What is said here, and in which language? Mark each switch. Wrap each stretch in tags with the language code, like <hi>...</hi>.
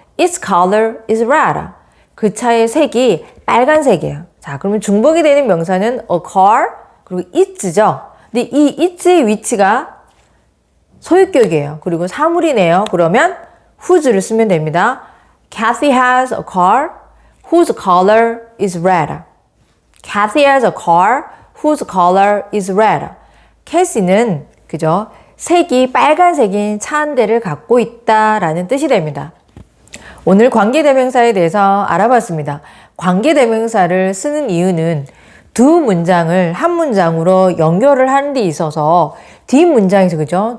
<en>Its color is red.</en> <ko>그 차의 색이 빨간색이에요. 자, 그러면 중복이 되는 명사는 a car 그리고 it's죠. 근데 이 it's의 위치가 소유격이에요. 그리고 사물이네요. 그러면 whose를 쓰면 됩니다.</ko> <en>Kathy has a car whose color is red. Kathy has a car whose color is red.</en> <ko>캐시는 그죠? 색이 빨간색인 차 한 대를 갖고 있다라는 뜻이 됩니다. 오늘 관계대명사에 대해서 알아봤습니다. 관계대명사를 쓰는 이유는 두 문장을 한 문장으로 연결을 하는 데 있어서 뒷문장에서 그죠?</ko>